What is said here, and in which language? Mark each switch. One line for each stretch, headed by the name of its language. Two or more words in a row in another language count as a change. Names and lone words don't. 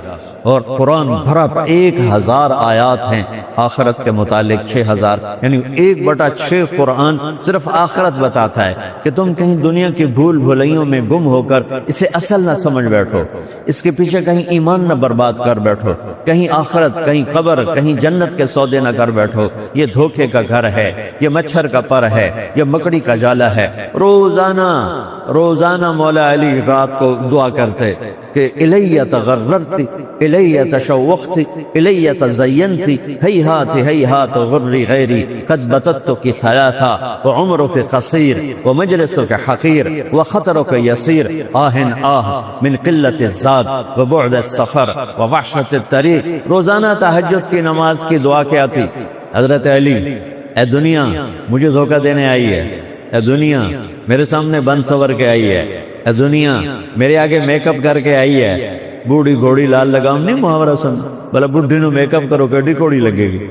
Urdu: اور قرآن بھرا 1000 آیات ہیں آخرت کے متعلق، 6000، یعنی 1/6 قرآن صرف آخرت بتاتا ہے کہ تم کہیں دنیا کی بھول بھلائیوں میں گم ہو کر اسے اصل نہ سمجھ بیٹھو، اس کے پیچھے کہیں ایمان نہ برباد کر بیٹھو، کہیں آخرت، کہیں قبر، کہیں جنت کے سودے نہ کر بیٹھو۔ یہ دھوکے کا گھر ہے، یہ مچھر کا پر ہے، یہ مکڑی کا جالا ہے۔ روزانہ مولا علی رات کو دعا کرتے کہ
Arabic: الیہ تغررتی، الیہ تشوقتی، الیہ تزینتی، ہیہات ہیہات غری غیری قد بتتک ثلاثا وعمرک قصیر ومجلسک حقیر وخطرک یسیر آہن آہ من قلت الزاد وبعد السفر ووحشت الطریق۔
Urdu: روزانہ تہجد کی نماز کی دعا کیا تھی؟ حضرت علی، اے دنیا مجھے دھوکہ دینے آئی ہے، اے دنیا میرے سامنے بن سور کے آئی ہے، اے دنیا میرے آگے میک اپ کر کے آئی ہے۔ بوڑھی گھوڑی لال لگام نہیں محاورہ سن،
Punjabi: بلا بڈھی نو میک اپ کرو کیڈی گھوڑی لگے گی۔